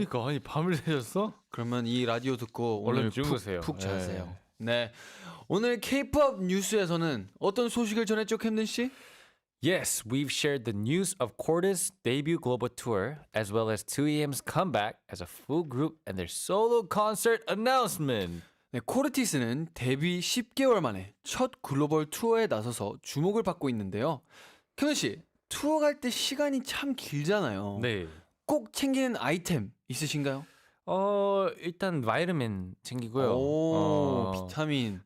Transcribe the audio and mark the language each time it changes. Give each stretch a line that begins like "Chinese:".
Korean: 그러니까 아니 밤을 새셨어? 그러면 이 라디오 듣고 얼른 오늘 주무세요. 푹 자세요. 예. 네, 오늘 K-pop 뉴스에서는 어떤 소식을 전했죠, 캠든 씨?
English: Yes, we've shared the news of Corda's debut global tour as well as 2AM's comeback as a full group and their solo concert announcement.
Korean: 네, 코르티스는 데뷔 10개월 만에 첫 글로벌 투어에 나서서 주목을 받고 있는데요. 캠든 씨, 투어 갈 때 시간이 참 길잖아요. 네. 꼭 챙기는 아이템 있으신가요? 일단 바이타민 챙기고요. 오, 비타민.